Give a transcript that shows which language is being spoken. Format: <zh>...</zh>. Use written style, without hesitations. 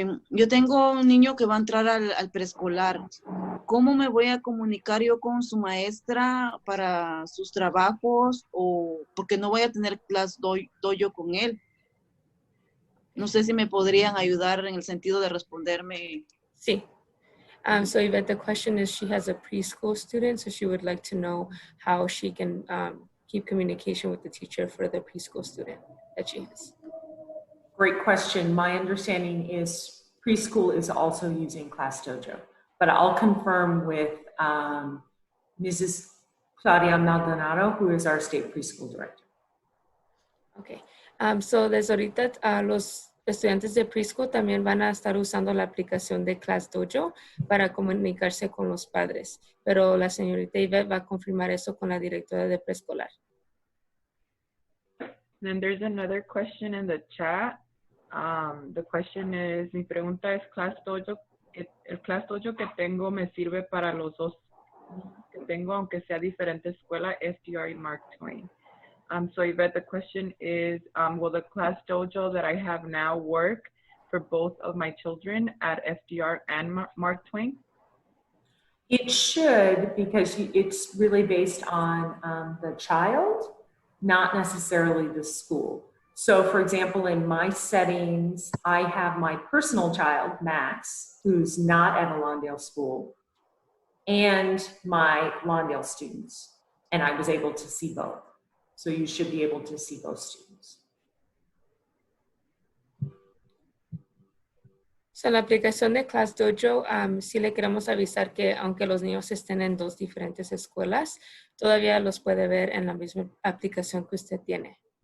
<es>Yo tengo un niño que va a entrar al preescolar. ¿Cómo me voy a comunicar yo con su maestra para sus trabajos? O porque no voy a tener ClassDojo con él. No sé si me podrían ayudar en el sentido de responderme. Sí.</es> <en>So Yvette, the question is, she has a preschool student, so she would like to know how she can keep communication with the teacher for the preschool student that she has. Great question. My understanding is preschool is also using ClassDojo, but I'll confirm with Mrs. Claudia Maldonado, who is our state preschool director. Okay.</en> <es>So desde ahorita los estudiantes de preschool también van a estar usando la aplicación de ClassDojo para comunicarse con los padres, pero la señorita Yvette va a confirmar eso con la directora de preescolar.</es> <en>Then there's another question in the chat. The question is,</en> <es>mi pregunta es, el Class Dojo que tengo me sirve para los dos que tengo, aunque sea diferente escuela, SDR y Mark Twain.</es> <en>So Yvette, the question is, will the Class Dojo that I have now work for both of my children at SDR and Mark Twain? It should, because it's really based on the child, not necessarily the school. So for example, in my settings, I have my personal child, Max, who's not at a Lawndale school, and my Lawndale students. And I was able to see both. So you should be able to see both students.</en> <es>So, en la aplicación de ClassDojo, sí le queremos avisar que aunque los niños estén en dos diferentes escuelas, todavía los puede ver en la misma aplicación que usted tiene.</es>